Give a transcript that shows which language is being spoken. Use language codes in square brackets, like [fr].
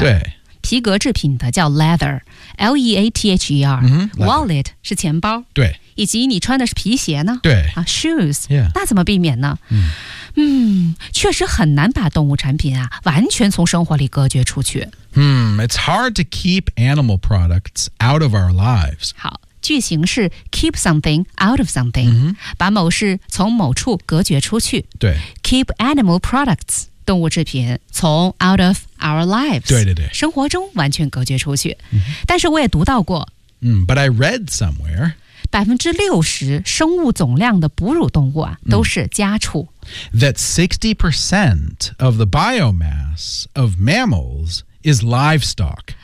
[zh] 对。皮革制品的叫 leather。L-E-A-T-H-E-R、Wallet 是钱包。对。以及你穿的是皮鞋呢对。 [en] Shoes、 yeah.。 [zh] 那怎么避免呢 确实很难把动物产品啊完全从生活里隔绝出去。 [en] It's hard to keep animal products out of our lives. [zh] 好。句型是 [en] keep something out of something、 [zh] 把某事从某处隔绝出去对 [en] keep animal products [zh] 动物制品从 [en] out of our lives [zh] 对生活中完全隔绝出去、但是我也读到过、 [en] But I read somewhere [zh] 60%生物总量的哺乳动物、都是家畜 [en] That 60% of the biomass of mammals is livestock